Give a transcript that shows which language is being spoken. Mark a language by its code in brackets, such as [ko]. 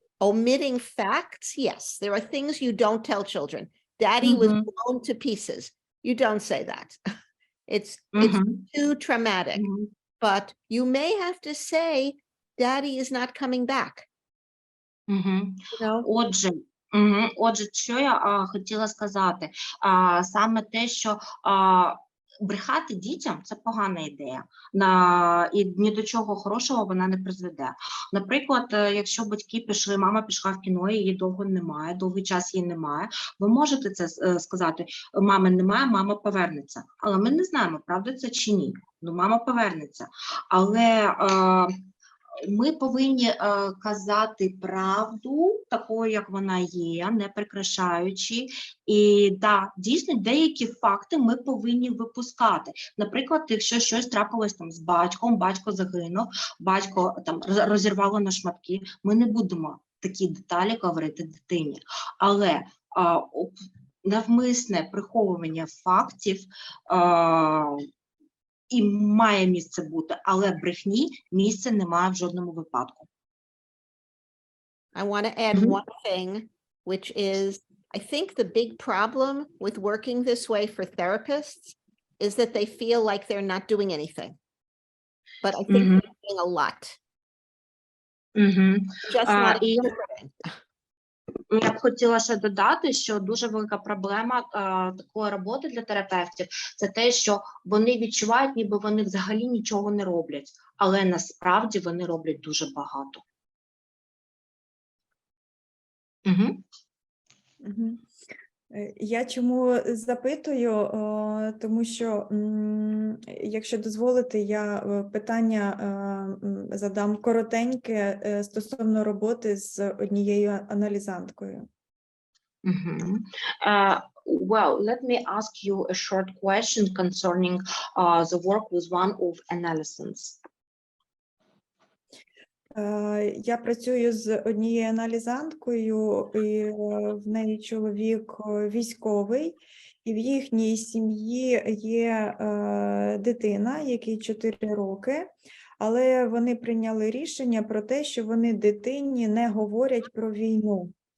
[en] Omitting facts, yes. There are things you don't tell children. Daddy was blown to pieces. You don't say that. It's too traumatic. But you may have to say, Daddy is not coming back. You know? [uk] Отже, що я хотіла сказати? Саме те, що брехати дітям – це погана ідея. І ні до чого хорошого вона не призведе. Наприклад, якщо батьки пішли, мама пішла в кіно, її довго немає, довгий час її немає, ви можете це сказати, мами немає, мама повернеться. Але ми не знаємо, правда це чи ні. Ну, мама повернеться. Але ми повинні казати правду такою, як вона є, не прикрашаючи. І да, дійсно, деякі факти ми повинні випускати. Наприклад, якщо щось трапилось там з батьком, батько загинув, батько там розірвало на шматки, ми не будемо такі деталі говорити дитині. Але навмисне приховування фактів і має місце бути, але брехні місця немає в жодному випадку. [en] I want to add one thing, which is, I think the big problem with working this way for therapists is that they feel like they're not doing anything. But I think they're doing a lot. Just not interpreting. [uk] Я б хотіла ще додати, що дуже велика проблема такої роботи для терапевтів – це те, що вони відчувають, ніби вони взагалі нічого не роблять, але насправді вони роблять дуже багато. Я чому запитую, тому що, якщо дозволите, я питання задам коротеньке стосовно роботи з однією аналізанткою. [en] Well, let me ask you a short question concerning the work with one of analysts. [uk] Я працюю з однією аналізанткою, і в неї чоловік військовий, і в їхній сім'ї є дитина, якій 4 роки, але вони прийняли рішення про те, що вони дитині не говорять про війну.